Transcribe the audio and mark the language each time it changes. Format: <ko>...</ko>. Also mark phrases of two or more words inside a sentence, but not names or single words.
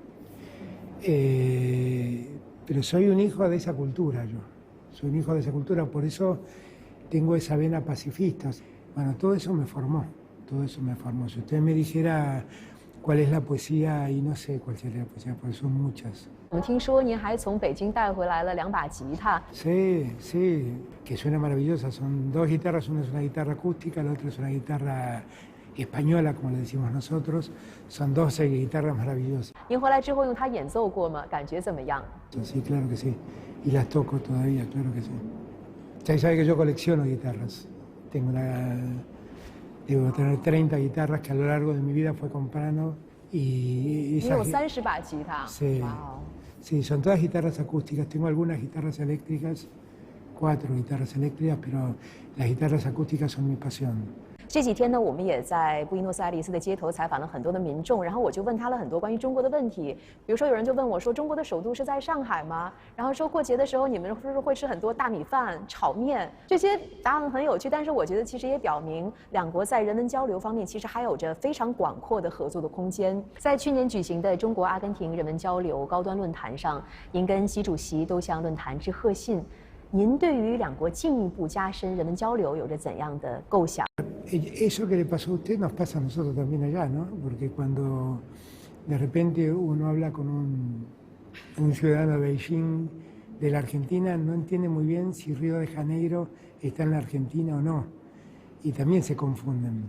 <es>Pero soy un hijo de esa cultura yo, soy un hijo de esa cultura, por eso tengo esa vena pacifista. Bueno, todo eso me formó, todo eso me formó. Si usted me dijera cuál es la poesía, y no sé cuál sería la poesía, porque son muchas.</es> <zh>我们听说您还从北京带回来了2把吉他。</zh> <es>Sí, sí, que suena maravillosa. Son 2 guitarras, una es una guitarra acústica, la otra es una guitarra española, como le decimos nosotros. Son 12 guitarras maravillosas.</es> <zh>您回来之后用它演奏过吗？感觉怎么样？</zh> <es>Sí, claro que sí. Y las toco todavía, claro que sí. Ya sabe que yo colecciono guitarras. Debo tener 30 guitarras que a lo largo de mi vida fue comprando. Y</es> <zh>你有30把吉他。</zh> <es>Sí. Wow. Sí, son todas guitarras acústicas. Tengo algunas guitarras eléctricas, 4 guitarras eléctricas, pero las guitarras acústicas son mi pasión.</es> <zh>这几天呢，我们也在布宜诺斯艾利斯的街头采访了很多的民众，然后我就问他了很多关于中国的问题。比如说，有人就问我说：“中国的首都是在上海吗？”然后说过节的时候你们是不是会吃很多大米饭、炒面？这些答案很有趣，但是我觉得其实也表明两国在人文交流方面其实还有着非常广阔的合作的空间。在去年举行的中国阿根廷人文交流高端论坛上，您跟习主席都向论坛致贺信。您对于两国进一步加深人文交流有着怎样的构想？</zh> <es>Eso que le pasó a usted nos pasa a nosotros también allá, ¿no? Porque cuando de repente uno habla con un ciudadano de Beijing, de la Argentina, no entiende muy bien si Río de Janeiro está en la Argentina o no. Y también se confunden.</es>